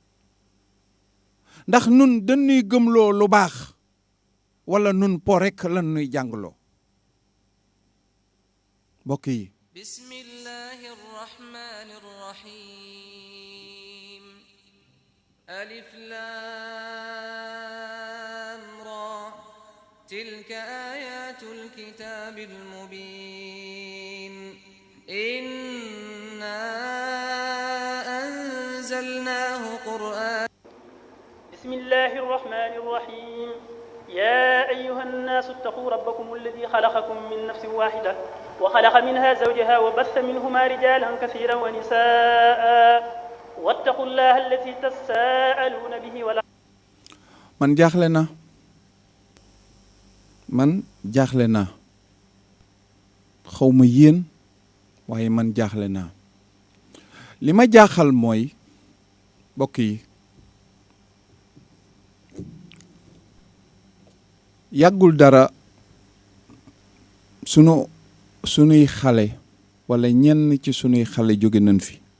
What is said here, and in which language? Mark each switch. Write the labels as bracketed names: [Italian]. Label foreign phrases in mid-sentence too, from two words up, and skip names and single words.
[Wolof] ndax nun dañuy gëmloo lu baax wala nun po rek lan ñuy jàngloo mbokk yi [Arabic] بسم الله الرحمن الرحيم ألف لام را تلك آيات الكتاب المبين إنا أنزلناه قرآنا. بسم الله الرحمن الرحيم. يا أيها الناس اتقوا ربكم الذي خلقكم من نفس واحدة وخلق منها زوجها وبث منهما رجالا كثيرا ونساء واتقوا الله الذي تساءلون به ولا. [Wolof] man jaaxle naa xawma yéen waaye man jaaxle naa li ma jaaxal mooy mbokk yi yàggul dara sunuy xale wala ñenn ci sunuy xale jóge nañ fi